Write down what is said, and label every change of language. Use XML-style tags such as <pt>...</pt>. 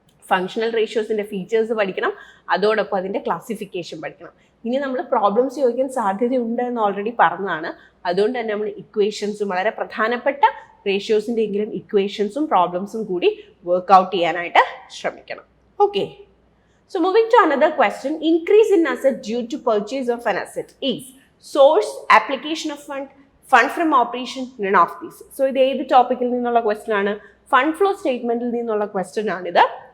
<ml>Functional റേഷ്യോസിൻ്റെ features പഠിക്കണം, അതോടൊപ്പം അതിൻ്റെ ക്ലാസിഫിക്കേഷൻ പഠിക്കണം. ഇനി നമ്മൾ പ്രോബ്ലംസ് ചോദിക്കാൻ സാധ്യതയുണ്ട് എന്ന് ഓൾറെഡി പറഞ്ഞതാണ്. അതുകൊണ്ട് തന്നെ നമ്മൾ ഇക്വേഷൻസും, വളരെ പ്രധാനപ്പെട്ട റേഷ്യോസിൻ്റെ എങ്കിലും ഇക്വേഷൻസും പ്രോബ്ലംസും കൂടി വർക്ക്ഔട്ട് ചെയ്യാനായിട്ട് ശ്രമിക്കണം.</ml> <en>Okay, so moving to another question, increase in asset due to purchase of an asset is source, application of fund from operation, none of these.</en> <ml>So ഇത് ഏത് ടോപ്പിക്കിൽ നിന്നുള്ള ക്വസ്റ്റ്യൻ ആണ്? ഫണ്ട് ഫ്ലോ സ്റ്റേറ്റ്മെന്റിൽ നിന്നുള്ള ക്വസ്റ്റ്യൻ ആണിത്.</ml>